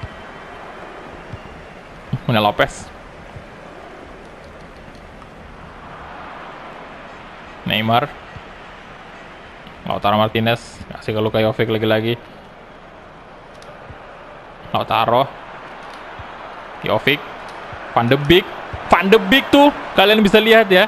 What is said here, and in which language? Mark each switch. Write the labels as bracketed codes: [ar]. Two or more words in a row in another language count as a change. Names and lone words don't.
[id] Mana Lopez. Neymar. Lautaro Martinez. Kasih ke Luka Jovic lagi-lagi. Lautaro. Jovic. Van de Beek tuh. Kalian bisa lihat ya.